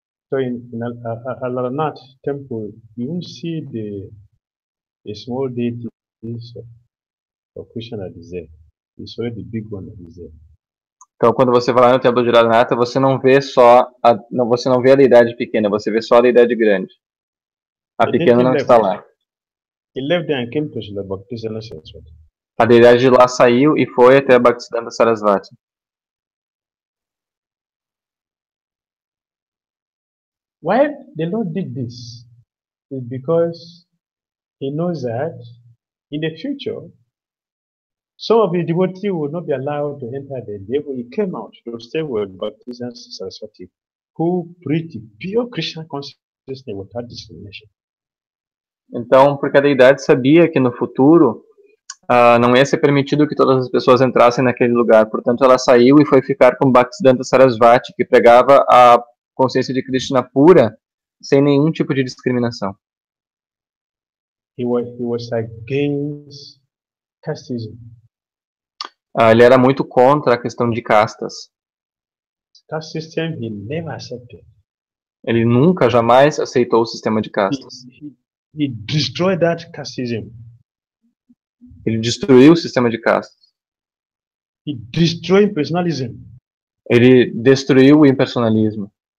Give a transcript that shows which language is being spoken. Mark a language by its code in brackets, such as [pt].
[en] So in Alaranath temple, you won't see the small deities of Krishna that is there. It's only the big one that is there. [pt] Então, quando você vai no templo de Radhanatha, você não vê você não vê a deidade pequena, você vê só a deidade grande. A pequena não está lá. [en] He left there and came to Srila Bhaktisiddhanta Saraswati. [pt] A deidade de lá saiu e foi até Bhaktisiddhanta Sarasvati. [en] Why the Lord did this is because He knows that in the future, some of His devotees will not be allowed to enter there. Therefore, He came out to stay with Bhaktisiddhanta Saraswati, who preached pure Krishna consciousness without discrimination. [pt] Então, porque a deidade sabia que no futuro não ia ser permitido que todas as pessoas entrassem naquele lugar. Portanto, ela saiu e foi ficar com Bhaktisiddhanta Sarasvati, que pregava a consciência de Krishna pura, sem nenhum tipo de discriminação. [en] He was against casteism. [pt] Ele era muito contra a questão de castas. [en] Caste system he never accepted. [pt] Ele nunca, jamais aceitou o sistema de castas. [en] He destroyed that casteism. [pt] Ele destruiu o sistema de castas. [en] He destroyed personalism. [pt] Ele destruiu o impersonalismo.